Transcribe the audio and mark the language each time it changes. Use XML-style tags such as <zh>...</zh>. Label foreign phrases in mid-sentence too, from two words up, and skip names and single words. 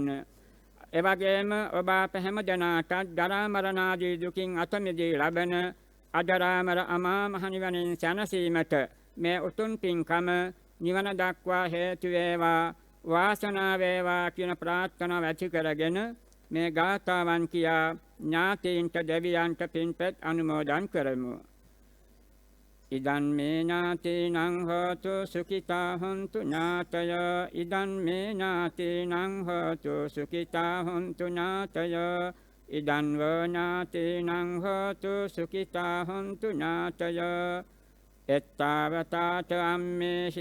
<si>එවැගේම ඔබ අප හැම දෙනාටත් ජරා මරණ ආදී දුකින් අත මිදී ලබන අජරාමර අමා මහ නිවනින් සැනසීමට මේ උතුම් පින්කම නිවන දක්වා හේතු වේවා වාසනාව වේවා කියන ප්‍රාර්ථනාව ඇති කරගෙන මේ ගාථාවන් කියා ඥාතීන්ට දෙවියන්ට පින්පෙත් අනුමෝදන් කරමු.</si> <pi>ඉදන් මේ ඥාතීනං හෝතු සුඛිතා හොන්තු ඥාතයෝ ඉදන් මේ ඥාතීනං හෝතු සුඛිතා හොන්තු ඥාතයෝ ඉදන් වෝ ඥාතීනං හෝතු සුඛිතා හොන්තු ඥාතයෝ එත්තාවතාත අම්මේහි</pi>